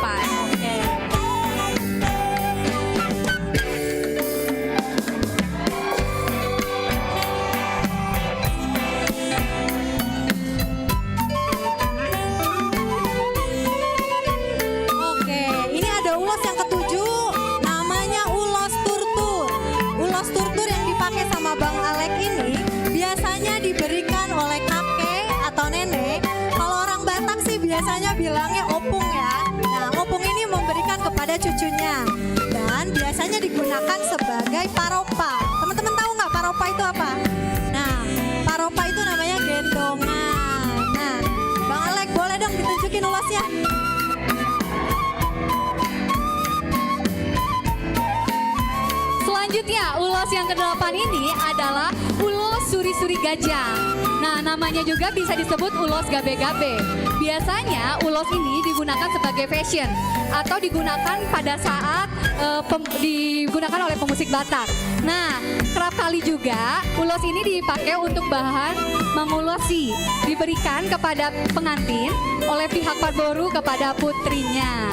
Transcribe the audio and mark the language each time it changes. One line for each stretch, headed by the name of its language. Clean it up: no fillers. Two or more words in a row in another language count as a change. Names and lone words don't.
Indonesian: Oke. Oke, ini ada ulos yang ke-7, namanya ulos turtur. Ulos turtur yang dipakai sama Bang Alek ini biasanya diberikan oleh kakek atau nenek. Kalau orang Batak sih biasanya bilangnya opung ya. Nah, opung ini memberikan kepada cucunya dan biasanya digunakan sebagai paropa. Teman-teman tahu nggak paropa itu apa? Nah, paropa itu namanya gendongan. Nah, Bang Alek boleh dong ditunjukin ulosnya? Selanjutnya, ulos yang ke-8 ini adalah ulos suri-suri gajah. Nah, namanya juga bisa disebut ulos gabe-gabe. Biasanya ulos ini digunakan sebagai fashion atau digunakan pada saat digunakan oleh pemusik Batak. Nah, kerap kali juga ulos ini dipakai untuk bahan mengulosi, diberikan kepada pengantin oleh pihak Parboru kepada putrinya.